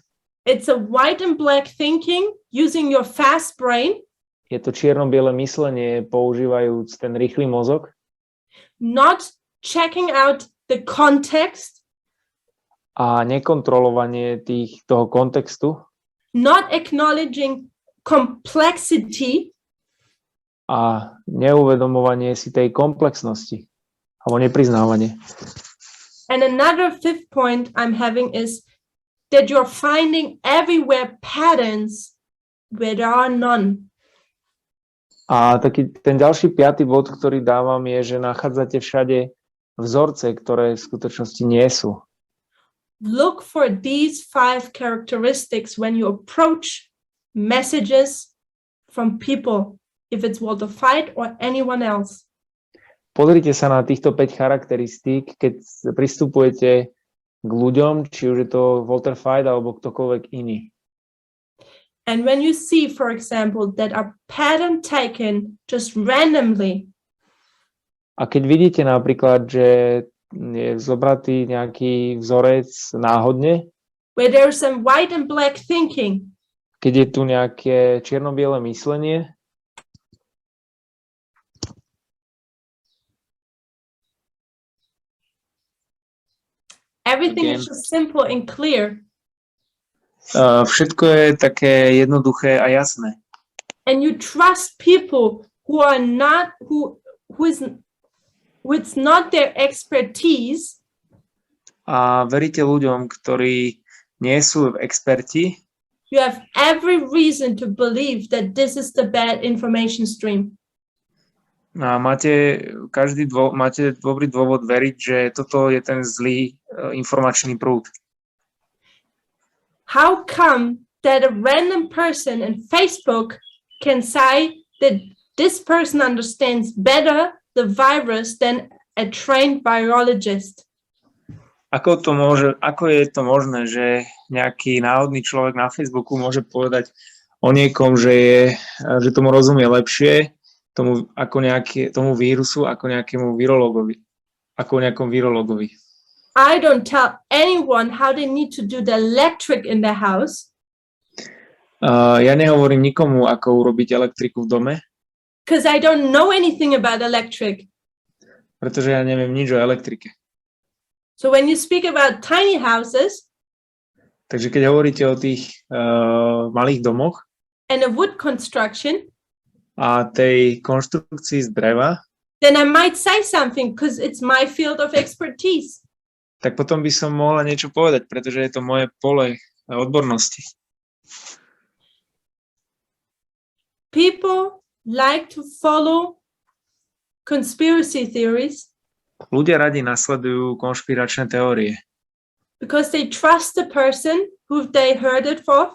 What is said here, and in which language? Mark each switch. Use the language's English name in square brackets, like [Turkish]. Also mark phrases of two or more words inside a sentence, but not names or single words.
[English] It's a white and black thinking using your fast brain. [Slovak] Je to čierno-biele myslenie používajúc ten rýchly mozog. [English] Not checking out the context. [Slovak] A nekontrolovanie toho kontextu. [English] Not acknowledging complexity. [Slovak] A neuvedomovanie si tej komplexnosti. Alebo nepriznávanie. [English] And another fifth point I'm having is that you're finding everywhere patterns where there are none. [Slovak] A taký ten ďalší piaty bod, ktorý dávam, je, že nachádzate všade vzorce, ktoré v skutočnosti nie sú. [English] Look for these 5 characteristics when you approach messages from people, if it's Walter Veith or anyone else. [Slovak] Pozrite sa na týchto 5 charakteristík, keď pristupujete k ľuďom, či už je to Walter Veith alebo ktokoľvek iný. [English] And when you see, for example, that a pattern taken just randomly. [Slovak] A keď vidíte napríklad, že je zobratý nejaký vzorec náhodne, [English] where there's some white and black thinking. [Slovak] Keď je tu nejaké čierno-biele myslenie, [English] everything is just simple and clear. [Slovak] Všetko je také jednoduché a jasné. [English] And you trust people who are not who it's not their expertise. [Slovak] a veríte ľuďom, ktorí nie sú experti, [English] you have every reason to believe that this is the bad information stream. [Slovak] a máte dobrý dôvod veriť, že toto je ten zlý informačný prúd. [English] How come that a random person in Facebook can say that this person understands better the virus than a trained virologist? [Slovak] Ako je to možné, že nejaký náhodný človek na Facebooku môže povedať o niekom, že tomu rozumie lepšie, tomu vírusu, ako nejakému virologovi, ako nejakom virologovi. [English] I don't tell anyone how they need to do the electric in their house. [Slovak] Ja nehovorím nikomu, ako urobiť elektriku v dome, [English] Because I don't know anything about electric. [Slovak] pretože ja neviem nič o elektrike. [English] So when you speak about tiny houses [Slovak] Takže keď hovoríte o tých malých domoch [English] and a wood construction, [Slovak] a tej konštrukcii z dreva, [English] then I might say something because it's my field of expertise. [Slovak] tak potom by som mohla niečo povedať, pretože je to moje pole odbornosti. [English] People like to follow conspiracy theories [Slovak] Ľudia radi nasledujú konšpiračné teórie, [English] because they trust the person who they heard it for,